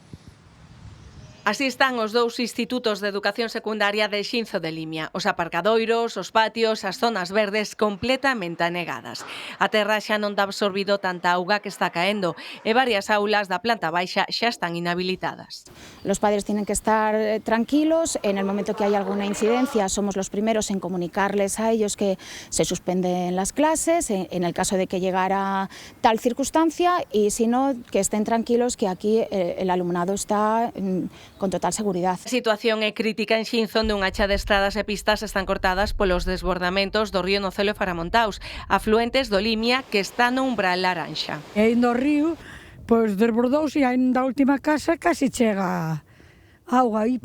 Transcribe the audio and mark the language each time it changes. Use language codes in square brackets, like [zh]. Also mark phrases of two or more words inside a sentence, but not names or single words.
[gl] Así están os dous institutos de educación secundaria de Xinzo de Limia. Os aparcadoiros, os patios, as zonas verdes completamente anegadas. A terra xa non dá absorbido tanta auga que está caendo e varias aulas da planta baixa xa están inhabilitadas. [es] Los padres tienen que estar tranquilos. En el momento que hay alguna incidencia, somos los primeros en comunicarles a ellos que se suspenden las clases, en el caso de que llegara tal circunstancia, y si no, que estén tranquilos que aquí el alumnado está con total seguridad. [gl] A situación é crítica en Xinzo, onde unha cha de estradas e pistas están cortadas polos desbordamentos do río Nocelo e Faramontaus, afluentes do Limia que está no umbral laranxa. E no río, pois desbordouse e ainda a última casa casi chega auga aí.